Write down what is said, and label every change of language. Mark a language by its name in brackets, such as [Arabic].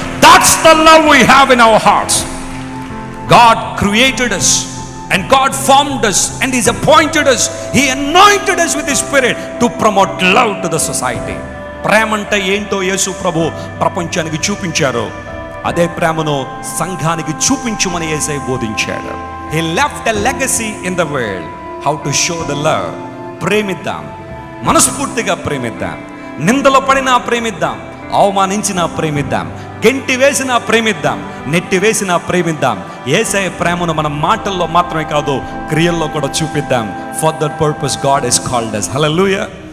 [English] That's the love we have in our hearts. God created us and God formed us and He's appointed us. He anointed us with His Spirit to promote love to the society. [Telugu] ప్రేమ అంటే ఏంటో యేసు ప్రభు ప్రపంచానికి చూపించారు. అదే ప్రేమను సంఘానికి చూపించుమని యేసయ్య బోధించాడు. [English] He left a legacy in the world how to show the love. [Telugu] ప్రేమిద్దాం, మనస్ఫూర్తిగా ప్రేమిద్దాం. నిందలో పడినా ప్రేమిద్దాం, అవమానించినా ప్రేమిద్దాం, గెంటి వేసినా ప్రేమిద్దాం, నెట్టి వేసినా ప్రేమిద్దాం. యేసయ్య ప్రేమను మన మాటల్లో మాత్రమే కాదు, క్రియల్లో కూడా చూపిద్దాం. [English] For that purpose God has called us. Hallelujah.